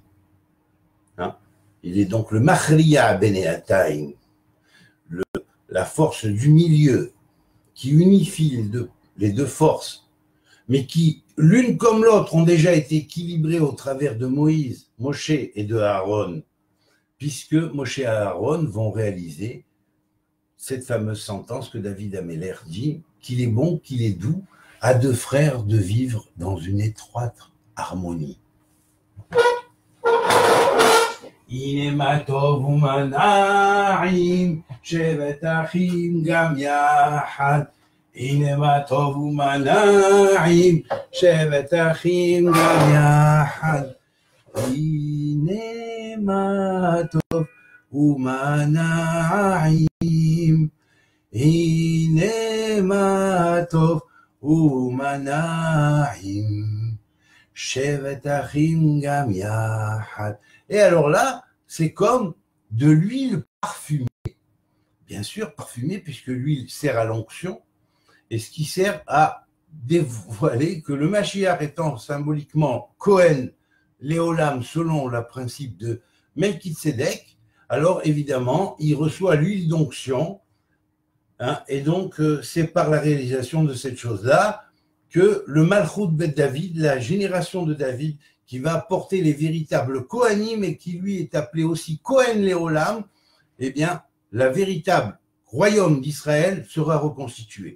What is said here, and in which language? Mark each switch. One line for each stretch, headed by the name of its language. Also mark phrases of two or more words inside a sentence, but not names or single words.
French: Hein, il est donc le
Hebrew: מכריע בינתיים,
French: la force du milieu qui unifie les deux forces, mais qui, l'une comme l'autre, ont déjà été équilibrées au travers de Moïse, Moshe et de Aaron, puisque Moshe et Aaron vont réaliser cette fameuse sentence que David Améler dit, qu'il est bon, qu'il est doux à 2 frères de vivre dans une étroite harmonie.
Hebrew: הנה מה טוב ומה נעים, שבת אחים גם יחד. הנה מה טוב ומה נעים, שבת אחים גם יחד. הנה מה טוב ומנעים, הנה מה טוב ומנעים, שבט אחים גם יחד.
French: Et alors là, c'est comme de l'huile parfumée. Bien sûr, parfumée, puisque l'huile sert à l'onction, et ce qui sert à dévoiler que le Mashiach étant symboliquement
Hebrew: כהן, לעולם,
French: selon le principe de Melchizedek, alors évidemment, il reçoit l'huile d'onction, hein, et donc c'est par la réalisation de cette chose-là que le
Hebrew: מלכות בית דוד,
French: la génération de David, qui va porter les véritables Kohanim et qui lui est appelé aussi
Hebrew: כהן לעולם,
French: eh bien, la véritable royaume d'Israël sera reconstitué.